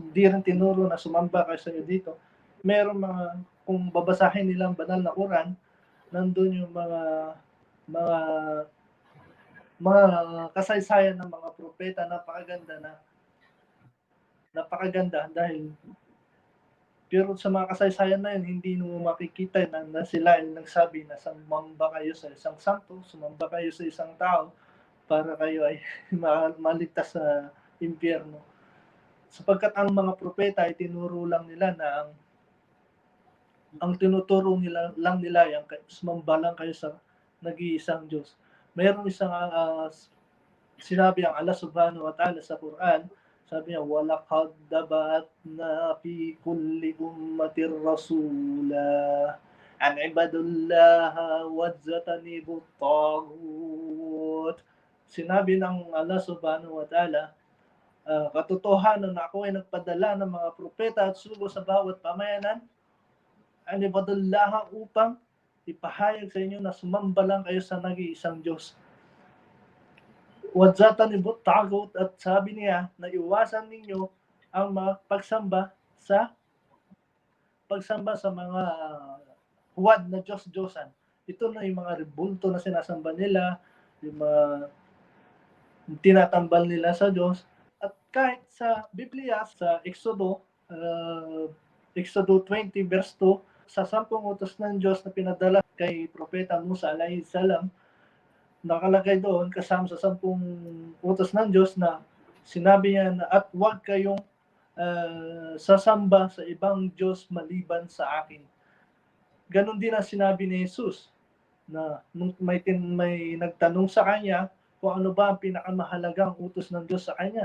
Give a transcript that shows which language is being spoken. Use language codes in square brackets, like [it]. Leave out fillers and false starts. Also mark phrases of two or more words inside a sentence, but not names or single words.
[tl] Hindi rin tinuro na sumamba kayo sa iyo dito. Mayroon kung babasahin nilang banal na Quran, nandun yung mga kasaysayan ng mga propeta, napakaganda dahil pero sa mga kasaysayan na yun, hindi mo makikita na sila ay nagsabi na sumamba kayo sa isang santo, sumamba kayo sa isang tao para kayo ay maligtas sa impyerno. Sapagkat ang mga propeta ay tinuro lang nila na ang tinuturo nila yan, sumamba lang kayo sa nag-iisang Diyos. Mayroong isang sinabi ang Allah [ar] سبحانه وتعالى [tl] sa Quran, sabi niya, [ar] وَلَقَدْ دَبَعَثْنَا فِي كُلِّ أُمَّةٍ رَسُولًا أَنِ اعْبُدُوا اللَّهَ وَاجْتَنِبُوا الطَّاغُوتَ. [tl] Sinabi ng Allah [ar] سبحانه وتعالى, [tl] katotohanan na ako ay nagpadala ng mga propeta at sugo sa bawat pamayanan, [ar] أَنِ اعْبُدُوا اللَّهَ [tl] upang ipahayag sa inyo na sumamba lang kayo sa nag-iisang Diyos. [ar] واجتنبوا الطاغوت, [tl] at sabi niya na iwasan ninyo ang pagsamba sa mga huwad na Diyos-Diyosan. Ito na yung mga rebulto na sinasamba nila, yung mga tinatambal nila sa Diyos. At kahit sa Biblia, sa Exodo 20 verse 2, sa 10 utos ng Diyos na pinadala kay Propeta Musa [ar] عليه السلام, [tl] nakalagay doon kasama sa 10 utos ng Diyos na sinabi niya na at huwag kayong sasamba sa ibang Diyos maliban sa akin. Ganon din ang sinabi ni Jesus na nung may nagtanong sa kanya kung ano ba ang pinakamahalagang utos ng Diyos sa kanya.